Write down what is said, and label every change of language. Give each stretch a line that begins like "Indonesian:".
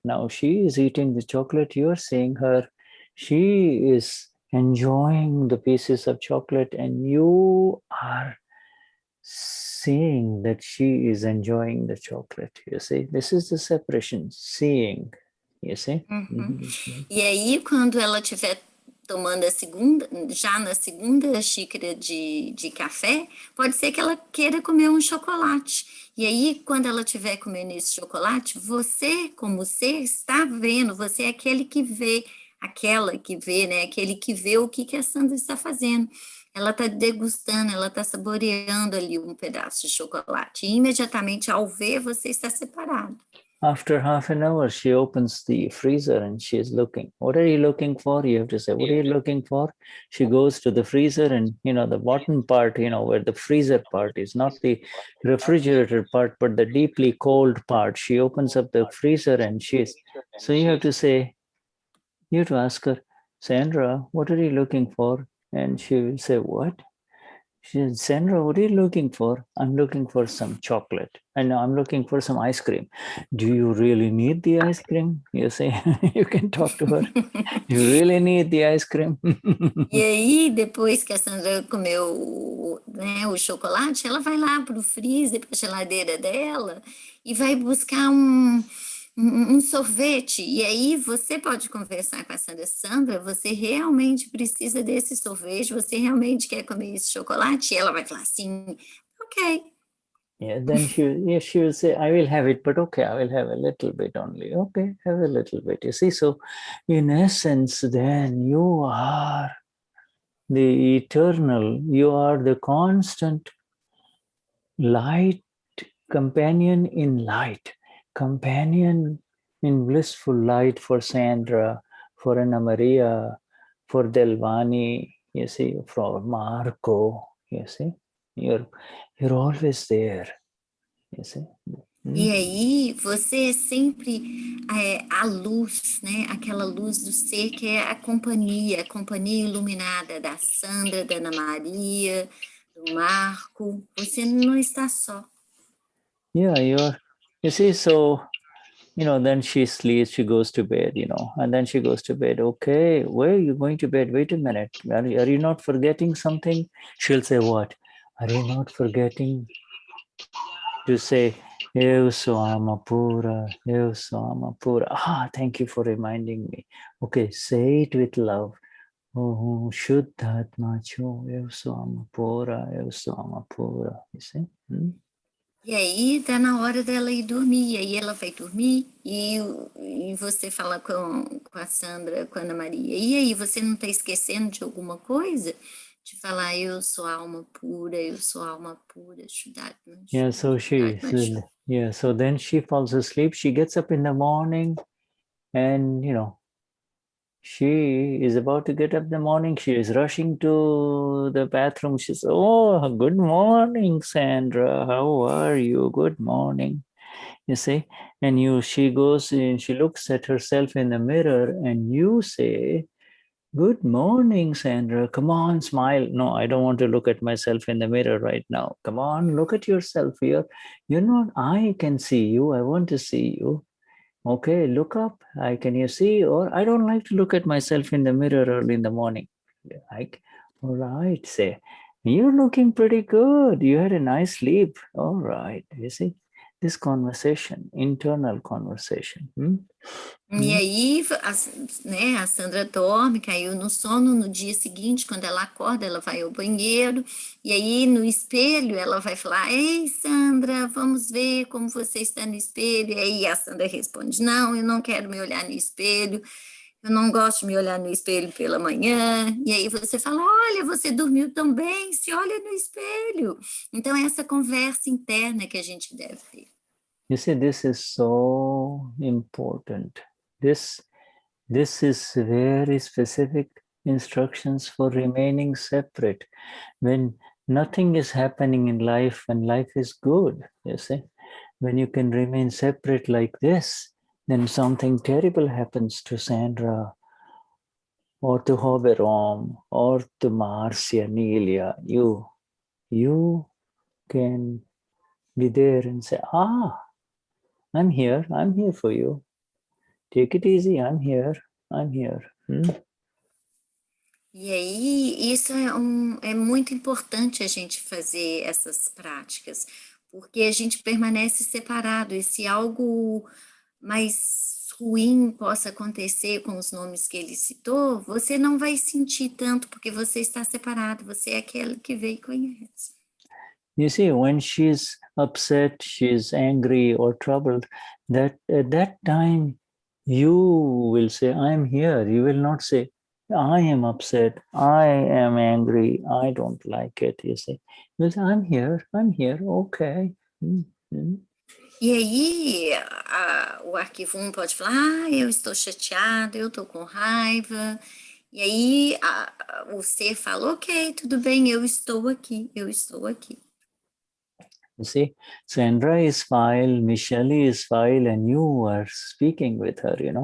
English: Now she is eating the chocolate. You're seeing her, she is enjoying the pieces of chocolate, and you are seeing that she is enjoying the chocolate. You see, this is the separation, seeing. You see?
Portuguese: E aí, quando ela estiver tomando já na segunda xícara de café, pode ser que ela queira comer um chocolate. E aí, quando ela estiver comendo esse chocolate, você, como ser, está vendo, você é aquele que vê, aquela que vê, né? Aquele que vê o que a Sandra está fazendo. Ela está degustando, ela está saboreando ali um pedaço de chocolate. E imediatamente, ao ver, você está separado.
English: After half an hour, she opens the freezer and she's looking. What are you looking for? You have to say, what are you looking for? She goes to the freezer, and, the bottom part, where the freezer part is, not the refrigerator part, but the deeply cold part. She opens up the freezer and so you have to ask her, Sandra, what are you looking for? And she will say, what? She said, Sandra, what are you looking for? I'm looking for some chocolate. And I'm looking for some ice cream. Do you really need the ice cream? You say, you can talk to her. You really need the ice cream?
Portuguese: E aí, depois que a Sandra comeu, né, o chocolate, ela vai lá para o freezer, para a geladeira dela, e vai buscar um sorvete. E aí você pode conversar com a Sandra. Sandra, você realmente precisa desse sorvete? Você realmente quer comer esse chocolate? E ela vai falar assim, ok.
English: Yeah, then she will say, I will have it, but okay, I will have a little bit only. Okay, have a little bit. You see, so in essence, then you are the eternal, you are the constant light, companion in light, companion in blissful light for Sandra, for Anna Maria, for Delvani, you see, for Marco, you see, you're always there, you see.
Portuguese: E aí, você é sempre a luz, né? Aquela luz do ser que é a companhia iluminada da Sandra, da Ana Maria, do Marco. Você não está só.
English: Yeah, you see, so, then she sleeps, she goes to bed, and then she goes to bed. Okay, where are you going to bed? Wait a minute. Are you not forgetting something? She'll say, what? Are you not forgetting to say,
Portuguese: Eu sou alma pura, eu sou alma pura.
English: Ah, thank you for reminding me. Okay, say it with love. Oh, Shuddhatma Cho,
Portuguese: eu sou alma pura,
English: eu sou alma pura. You see?
Portuguese: E aí tá na hora dela ir dormir, e aí ela vai dormir, e você fala com a Sandra, com a Ana Maria, e aí você não tá esquecendo de alguma coisa? De falar, eu sou alma pura, Shuddhatma,
English: Yeah, so so then she falls asleep, she gets up in the morning, and she is about to get up in the morning. She is rushing to the bathroom. She says, "Oh, good morning, Sandra. How are you? Good morning." You see, and she goes and she looks at herself in the mirror, and you say, "Good morning, Sandra. Come on, smile." No, I don't want to look at myself in the mirror right now. Come on, look at yourself here. You're not, I can see you. I want to see you. Okay, look up. Can you see? Or I don't like to look at myself in the mirror early in the morning. Like, all right, say, you're looking pretty good. You had a nice sleep. All right. You see, this conversation, internal conversation.
Portuguese: E aí, a Sandra dorme, caiu no sono, no dia seguinte, quando ela acorda, ela vai ao banheiro, e aí no espelho ela vai falar, ei, Sandra, vamos ver como você está no espelho, e aí a Sandra responde, não, eu não quero me olhar no espelho, eu não gosto de me olhar no espelho pela manhã, e aí você fala, olha, você dormiu tão bem, se olha no espelho. Então é essa conversa interna que a gente deve ter.
English: You see, this is so important. This is very specific instructions for remaining separate. When nothing is happening in life and life is good, you see, when you can remain separate like this, then something terrible happens to Sandra or to Hoberom or to Marcia, Nelia. You can be there and say, I'm here for you. Take it easy, I'm here.
Portuguese: E aí, isso é muito importante a gente fazer essas práticas, porque a gente permanece separado, e se algo mais ruim possa acontecer com os nomes que ele citou, você não vai sentir tanto, porque você está separado, você é aquele que vê e conhece.
English: You see, when she's upset, she's angry or troubled, at that time you will say, I'm here. You will not say, I am upset, I am angry, I don't like it. You say, you'll say, I'm here, okay.
Portuguese: E aí, o arquivo 1 pode falar, eu estou chateado, eu estou com raiva. E aí, o ser fala, ok, tudo bem, eu estou aqui.
English: You see, Sandra is fine, Michelle is fine, and you are speaking with her,